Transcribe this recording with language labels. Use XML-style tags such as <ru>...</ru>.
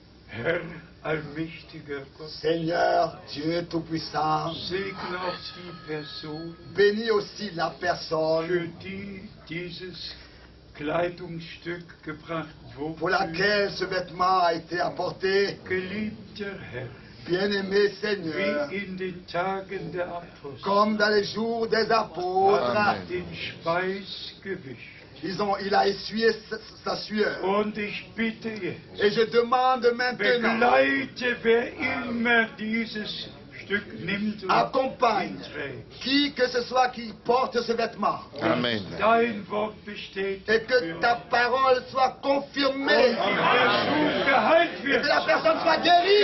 <de>Herr, allmächtiger Gott,</de> <fr>Seigneur, Dieu Tout-Puissant,</fr> <de>segne auch die Person,</de> <fr>bénis aussi la personne</fr> <de>für die dieses Kleidungsstück gebracht</de> <fr>pour</fr> <de>wurde.</de> <fr>laquelle ce vêtement a été apporté.</fr> <de>Geliebter Herr,</de> <fr>Bien-aimé Seigneur,</fr> <de>wie in den Tagen der Apostel,</de> <fr>comme dans les jours des apôtres, Amen.</fr> <de>den Speis gewischt.</de> <fr>il a essuyé sa sueur.</fr> <de>Und ich bitte jetzt,</de> <fr>Et je demande maintenant,</fr> <de>begleite, wer immer dieses Stück nimmt und</de> <fr>accompagne</fr> <de>ihn trägt.</de> <fr>qui que ce soit qui porte ce vêtement. Amen.</fr> <de>Dein Wort bestätigt</de> <fr>Et que ta parole soit confirmée.</fr> <de>die Person geheilt</de> <fr>Et</fr> <de>wird.</de> <fr>que la personne soit guérie.</fr>